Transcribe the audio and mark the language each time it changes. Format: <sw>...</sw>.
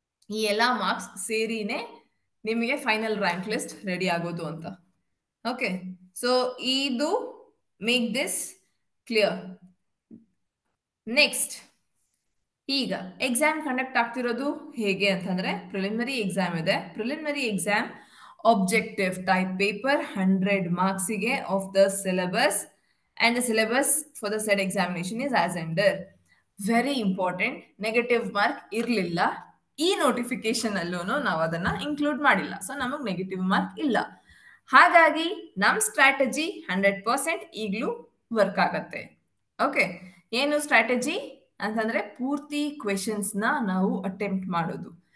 <kn>ಈ ಎಲ್ಲಾ ಮಾರ್ಕ್ಸ್ ಸೇರಿನೇ ನಿಮಗೆ ಫೈನಲ್ ರ್ಯಾಂಕ್ ಲಿಸ್ಟ್ ರೆಡಿ ಆಗೋದು ಅಂತ.</kn> <en>Okay, so ಇದು make this clear.</en> <kn>ನೆಕ್ಸ್ಟ್, ಈಗ ಎಕ್ಸಾಮ್ ಕಂಡಕ್ಟ್ ಆಗ್ತಿರೋದು ಹೇಗೆ ಅಂತಂದ್ರೆ ಪ್ರಿಲಿಮಿನರಿ ಎಕ್ಸಾಮ್ ಇದೆ.</kn> <en>Preliminary exam objective type paper 100 ಮಾರ್ಕ್ಸಿಗೆ of the syllabus and the syllabus for the said examination is as under. Very important,</en> <kn>negative mark ಇರಲಿಲ್ಲ ಈ notification ಅಲ್ಲೂ, ನಾವು ಅದನ್ನ ಇನ್ಕ್ಲೂಡ್ ಮಾಡಿಲ್ಲ. ಸೊ ನಮಗೆ ನೆಗೆಟಿವ್ ಮಾರ್ಕ್ ಇಲ್ಲ. ಹಾಗಾಗಿ ನಮ್ ಸ್ಟ್ರಾಟಜಿ 100% ಈಗಲೂ ವರ್ಕ್ ಆಗತ್ತೆ. ಓಕೆ, ಏನು ಸ್ಟ್ರಾಟಜಿ ಅಂತಂದ್ರೆ ಪೂರ್ತಿ ಕ್ವೆಶನ್ಸ್ ನ ನಾವು ಅಟೆಂಪ್ಟ್ ಮಾಡೋದು.</kn>